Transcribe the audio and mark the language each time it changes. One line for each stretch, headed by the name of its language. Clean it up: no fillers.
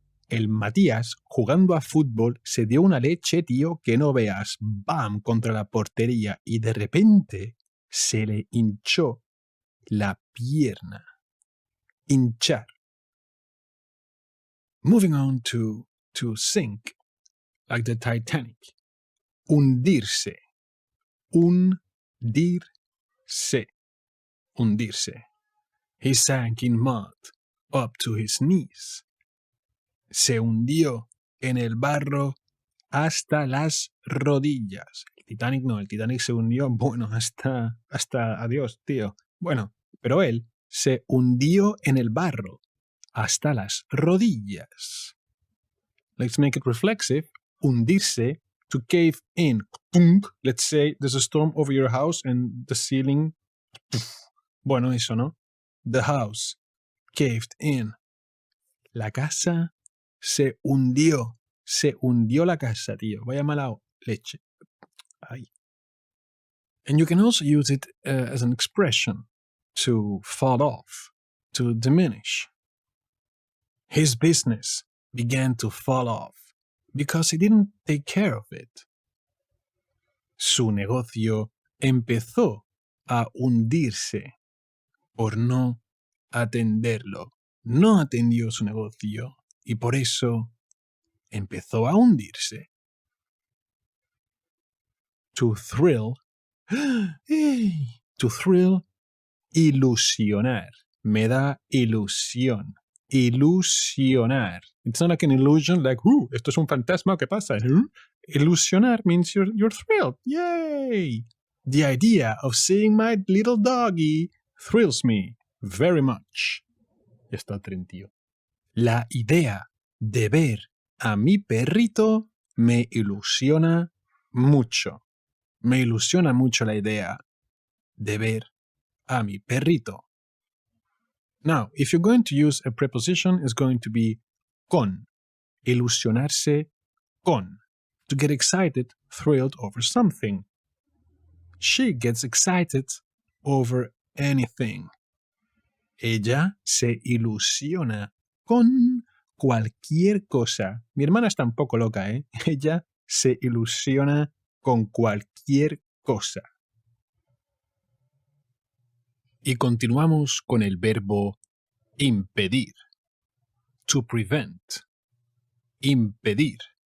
Spanish: El Matías, jugando a fútbol, se dio una leche, tío, que no veas. ¡Bam! Contra la portería. Y de repente se le hinchó la pierna. Hinchar.
English: Moving on to sink, like the Titanic. Hundirse. Hundirse. Hundirse. He sank in mud up to his knees.
Spanish: Se hundió en el barro hasta las rodillas. El Titanic se hundió, bueno, hasta adiós, tío. Bueno, pero él se hundió en el barro hasta las rodillas.
English: Let's make it reflexive. Hundirse, to cave in. Let's say there's a storm over your house and the ceiling...
Spanish: Bueno, eso, ¿no?
English: The house caved in.
Spanish: La casa se hundió la casa, tío. Vaya mala leche. Ay.
English: And you can also use it as an expression to fall off, to diminish. His business began to fall off because he didn't take care of it.
Spanish: Su negocio empezó a hundirse por no atenderlo. No atendió su negocio y por eso empezó a hundirse.
English: To thrill. To thrill, ilusionar.
Spanish: Me da ilusión. Ilusionar.
English: It's not like an illusion, like,
Spanish: esto es un fantasma, ¿qué pasa?
English: Ilusionar means you're thrilled. Yay! The idea of seeing my little doggy thrills me very much.
Spanish: Ya está tío. La idea de ver a mi perrito me ilusiona mucho. Me ilusiona mucho la idea de ver a mi perrito.
English: Now, if you're going to use a preposition, it's going to be con. Ilusionarse con. To get excited, thrilled over something. She gets excited over anything.
Spanish: Ella se ilusiona con cualquier cosa. Mi hermana está un poco loca, ¿eh? Ella se ilusiona con cualquier cosa. Y continuamos con el verbo impedir.
English: To prevent.
Spanish: Impedir.